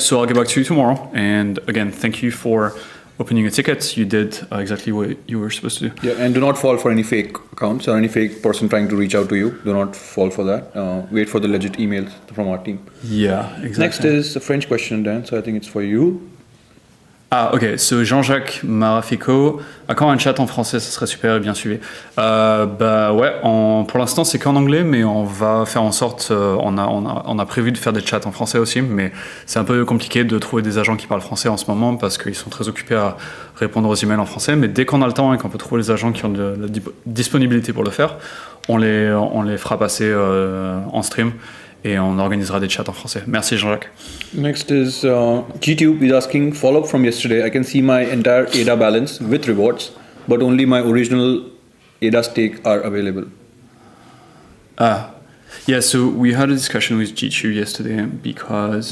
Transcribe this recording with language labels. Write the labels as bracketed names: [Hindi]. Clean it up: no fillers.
[English] So I'll get back to you tomorrow. And again, thank you for opening a ticket. You did exactly what you were supposed to do. Yeah, and do not fall for any fake accounts or any fake person trying to reach out to you. Do not fall for that. Wait for the legit emails from our team. Yeah, exactly. Next is a French question, Dan, so I think it's for you. Ok, so [French] Jean-Jacques Marafico, à quand un chat en français, ça serait super bien suivi. Pour l'instant c'est qu'en anglais, mais on va faire en sorte, on a prévu de faire des chats en français aussi, mais c'est un peu compliqué de trouver des agents qui parlent français en ce moment parce qu'ils sont très occupés à répondre aux emails en français, mais dès qu'on a le temps et qu'on peut trouver les agents qui ont de la disponibilité pour le faire, on les fera passer en stream. Et on organisera des chats en français. Merci Jean-Jacques. [English] Next is GTube is asking, follow-up from yesterday. I can see my entire ADA balance with rewards, but only my original ADA stake are available. Yeah, so we had a discussion with GTube yesterday because...